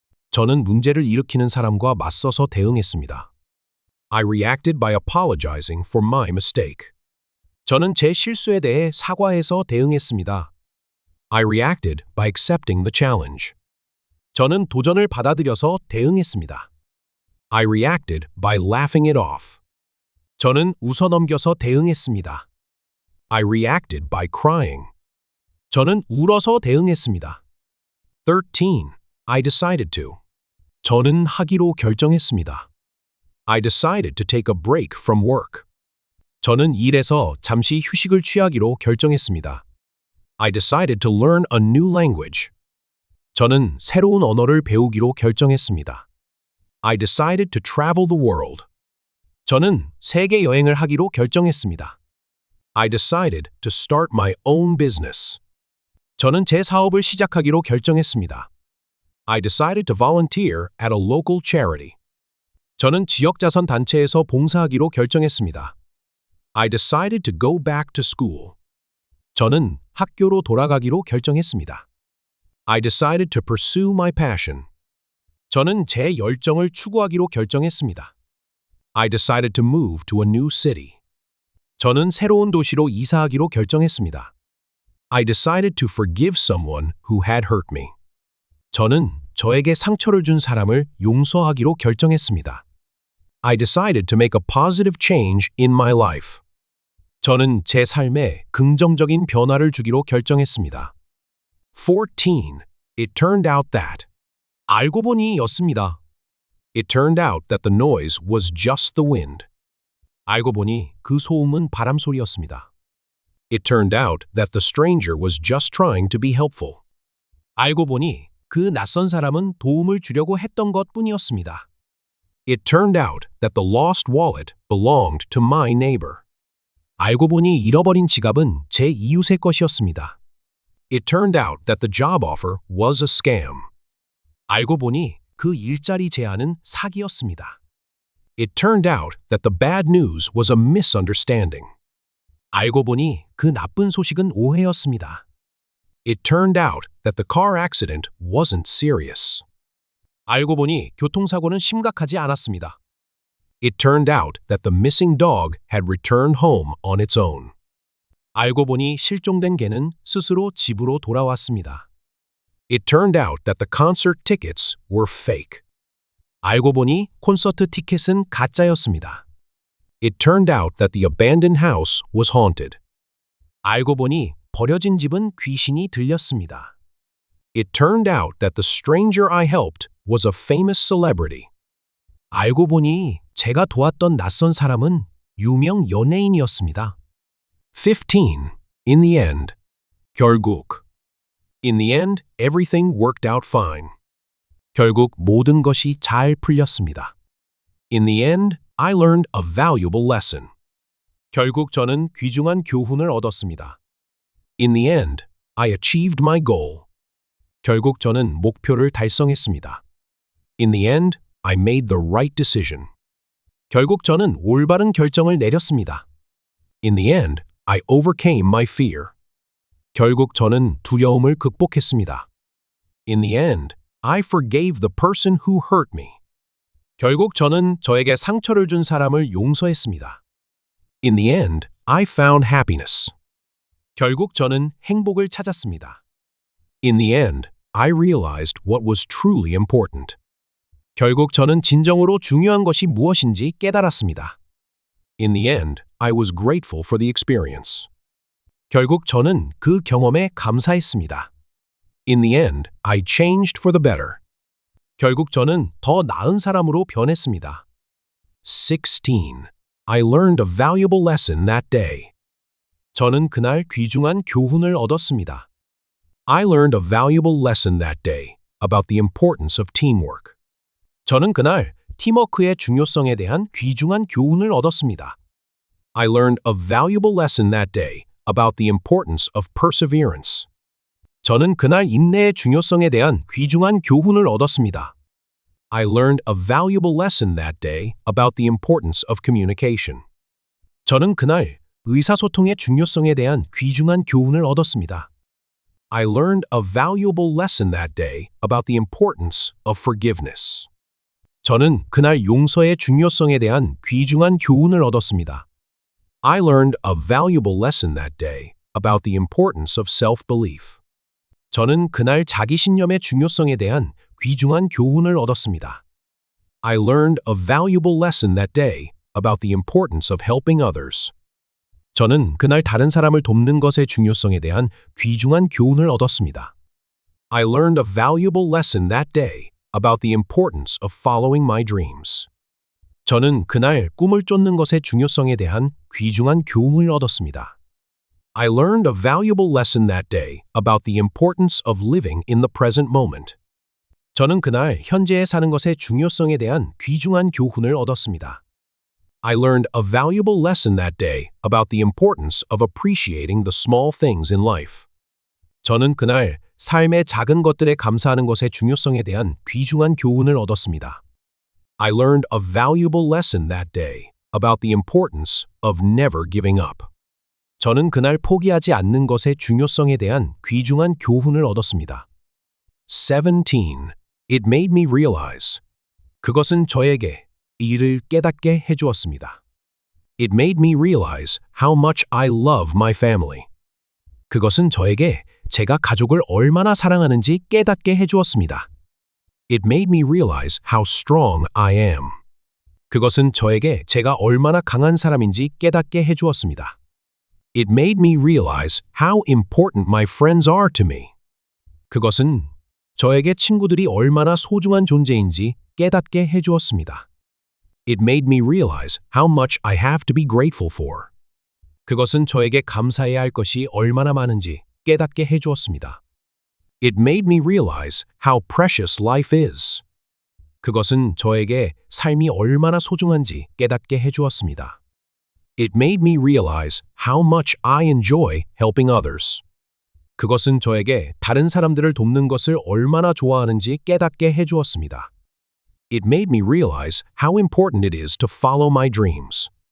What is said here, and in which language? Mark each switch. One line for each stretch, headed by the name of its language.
Korean: 저는 문제를 일으키는 사람과 맞서서 대응했습니다.
English: I reacted by apologizing for my mistake.
Korean: 저는 제 실수에 대해 사과해서 대응했습니다.
English: I reacted by accepting the challenge.
Korean: 저는 도전을 받아들여서 대응했습니다.
English: I reacted by laughing it off.
Korean: 저는 웃어넘겨서 대응했습니다.
English: I reacted by crying.
Korean: 저는 울어서 대응했습니다.
English: 13. I decided to.
Korean: 저는 하기로 결정했습니다.
English: I decided to take a break from work.
Korean: 저는 일에서 잠시 휴식을 취하기로 결정했습니다.
English: I decided to learn a new language.
Korean: 저는 새로운 언어를 배우기로 결정했습니다.
English: I decided to travel the world.
Korean: 저는 세계 여행을 하기로 결정했습니다.
English: I decided to start my own business.
Korean: 저는 제 사업을 시작하기로 결정했습니다.
English: I decided to volunteer at a local charity.
Korean: 저는 지역자선 단체에서 봉사하기로 결정했습니다.
English: I decided to go back to school.
Korean: 저는 학교로 돌아가기로 결정했습니다.
English: I decided to pursue my passion.
Korean: 저는 제 열정을 추구하기로 결정했습니다.
English: I decided to move to a new city.
Korean: 저는 새로운 도시로 이사하기로 결정했습니다.
English: I decided to forgive someone who had hurt me.
Korean: 저는 저에게 상처를 준 사람을 용서하기로 결정했습니다.
English: I decided to make a positive change in my life.
Korean: 저는 제 삶에 긍정적인 변화를 주기로 결정했습니다.
English: 14. It turned out that.
Korean: 알고 보니 였습니다.
English: It turned out that the noise was just the wind.
Korean: 알고 보니 그 소음은 바람 소리였습니다.
English: It turned out that the stranger was just trying to be helpful.
Korean: 알고 보니 그 낯선 사람은 도움을 주려고 했던 것뿐이었습니다.
English: It turned out that the lost wallet belonged to my neighbor.
Korean: 알고 보니 잃어버린 지갑은 제 이웃의 것이었습니다.
English: It turned out that the job offer was a scam.
Korean: 알고 보니 그 일자리 제안은 사기였습니다.
English: It turned out that the bad news was a misunderstanding.
Korean: 알고 보니 그 나쁜 소식은 오해였습니다.
English: It turned out that the car accident wasn't serious.
Korean: 알고 보니 교통사고는 심각하지 않았습니다.
English: It turned out that the missing dog had returned home on its own.
Korean: 알고 보니 실종된 개는 스스로 집으로 돌아왔습니다.
English: It turned out that the concert tickets were fake.
Korean: 알고 보니 콘서트 티켓은 가짜였습니다.
English: It turned out that the abandoned house was haunted.
Korean: 알고 보니 버려진 집은 귀신이 들렸습니다.
English: It turned out that the stranger I helped was a famous celebrity.
Korean: 알고 보니 제가 도왔던 낯선 사람은 유명 연예인이었습니다.
English: 15. In the end.
Korean: 결국.
English: In the end, everything worked out fine.
Korean: 결국 모든 것이 잘 풀렸습니다.
English: In the end, I learned a valuable lesson.
Korean: 결국 저는 귀중한 교훈을 얻었습니다.
English: In the end, I achieved my goal.
Korean: 결국 저는 목표를 달성했습니다.
English: In the end, I made the right decision.
Korean: 결국 저는 올바른 결정을 내렸습니다.
English: In the end, I overcame my fear.
Korean: 결국 저는 두려움을 극복했습니다.
English: In the end, I forgave the person who hurt me.
Korean: 결국 저는 저에게 상처를 준 사람을 용서했습니다.
English: In the end, I found happiness.
Korean: 결국 저는 행복을 찾았습니다.
English: In the end, I realized what was truly important.
Korean: 결국 저는 진정으로 중요한 것이 무엇인지 깨달았습니다.
English: In the end, I was grateful for the experience.
Korean: 결국 저는 그 경험에 감사했습니다.
English: In the end, I changed for the better.
Korean: 결국 저는 더 나은 사람으로 변했습니다.
English: 16. I learned a valuable lesson that day.
Korean: 저는 그날 귀중한 교훈을 얻었습니다.
English: I learned a valuable lesson that day about the importance of teamwork.
Korean: 저는 그날 팀워크의 중요성에 대한 귀중한 교훈을 얻었습니다.
English: I learned a valuable lesson that day about the importance of perseverance.
Korean: 저는 그날 인내의 중요성에 대한 귀중한 교훈을 얻었습니다.
English: I learned a valuable lesson that day about the importance of communication.
Korean: 저는 그날 의사소통의 중요성에 대한 귀중한 교훈을 얻었습니다.
English: I learned a valuable lesson that day about the importance of forgiveness.
Korean: 저는 그날 용서의 중요성에 대한 귀중한 교훈을 얻었습니다.
English: I learned a valuable lesson that day about the importance of self-belief.
Korean: 저는 그날 자기신념의 중요성에 대한 귀중한 교훈을 얻었습니다.
English: I learned a valuable lesson that day about the importance of helping others.
Korean: 저는 그날 다른 사람을 돕는 것의 중요성에 대한 귀중한 교훈을 얻었습니다.
English: I learned a valuable lesson that day about the importance of following my dreams.
Korean: 저는 그날 꿈을 쫓는 것의 중요성에 대한 귀중한 교훈을 얻었습니다.
English: I learned a valuable lesson that day about the importance of living in the present moment.
Korean: 저는 그날 현재에 사는 것의 중요성에 대한 귀중한 교훈을 얻었습니다.
English: I learned a valuable lesson that day about the importance of appreciating the small things in life.
Korean: 저는 그날 삶의 작은 것들에 감사하는 것의 중요성에 대한 귀중한 교훈을 얻었습니다.
English: I learned a valuable lesson that day about the importance of never giving up.
Korean: 저는 그날 포기하지 않는 것의 중요성에 대한 귀중한 교훈을 얻었습니다.
English: 17. It made me realize.
Korean: 그것은 저에게 이를 깨닫게 해주었습니다.
English: It made me realize how much I love my family.
Korean: 그것은 저에게 제가 가족을 얼마나 사랑하는지 깨닫게 해주었습니다.
English: It made me realize how strong I am.
Korean: 그것은 저에게 제가 얼마나 강한 사람인지 깨닫게 해주었습니다.
English: It made me realize how important my friends are to me.
Korean: 그것은 저에게 친구들이 얼마나 소중한 존재인지 깨닫게 해주었습니다.
English: It made me realize how much I have to be grateful for.
Korean: 그것은 저에게 감사해야 할 것이 얼마나 많은지 깨닫게 해주었습니다.
English: It made me realize how precious life is.
Korean: 그것은 저에게 삶이 얼마나 소중한지 깨닫게 해주었습니다.
English: It made me realize how much I enjoy helping others.
Korean: 그것은 저에게 다른 사람들을 돕는 것을 얼마나 좋아하는지 깨닫게 해주었습니다.
English: It made me realize how important it is to follow my dreams.